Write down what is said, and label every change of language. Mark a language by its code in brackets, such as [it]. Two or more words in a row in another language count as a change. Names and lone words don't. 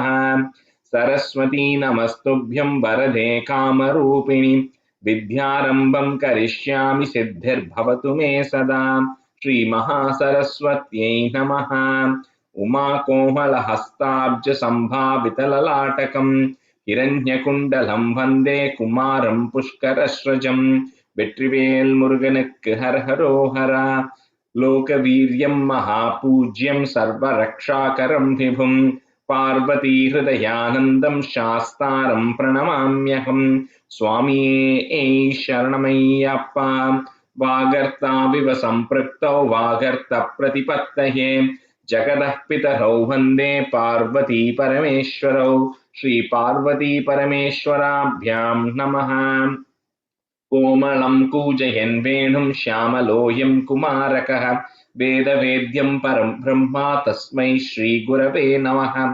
[sa] सरस्वती नमस्तुभ्यं वरदे कामरूपिणि विद्यारम्भं करिष्यामि सिद्धिर्भवतु मे सदा। श्रीमहासरस्वत्यै नमः। उमाकोमलहस्ताब्जसम्भावितललाटकं हिरण्यकुण्डलं वन्दे कुमारं पुष्करस्रजं। [ta] வெற்றிவேல் முருகனுக்கு ஹரஹரோஹரா. [sa] लोकवीर्यं महापूज्यं सर्वरक्षाकरं विभुं पार्वती हृदयानन्दं शास्तारं प्रणमाम्यहं. [ta] சுவாமியே சரணமையப்பா. [sa] वागर्थाविव संपृक्तौ वागर्थ प्रतिपत्तये जगतः पितरौ वन्दे पार्वती परमेश्वरौ। श्री पार्वती परमेश्वराभ्यां नमः। कोमलं कूजयन् वेणुं श्यामलोऽयं कुमारकः वेदवेद्यं परं ब्रह्मा तस्मै श्रीगुरवे नमः।